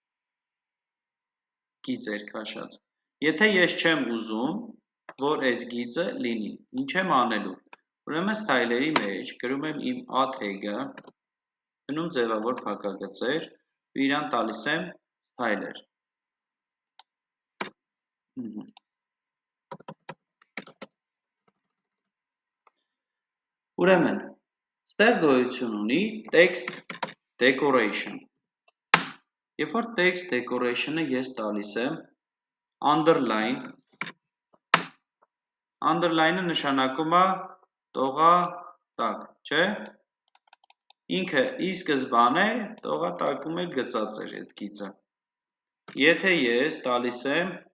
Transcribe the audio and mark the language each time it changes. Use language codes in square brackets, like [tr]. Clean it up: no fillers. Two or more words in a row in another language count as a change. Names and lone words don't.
[hy] գիծ էր քաշած։ Եթե ես չեմ ուզում, որ այս գիծը լինի, ինչ եմ անելու։ Ուրեմն style-երի մեջ գրում եմ իմ [en] A tag- [hy] ը, դնում ձևավոր փակագծեր, ու իրան տալիս եմ style-եր։ Ուրեմն, ստեղ գոյություն ունի [en] text decoration։ [hy] Երբ որ [en] text decoration- [hy] ը ես տալիս եմ underline, underline-ը նշանակում է տողատակ, չէ՞։ Ինքը ի սկզբանե տողատակում էլ գծած էր այդ գիծը։ Եթե ես տալիս եմ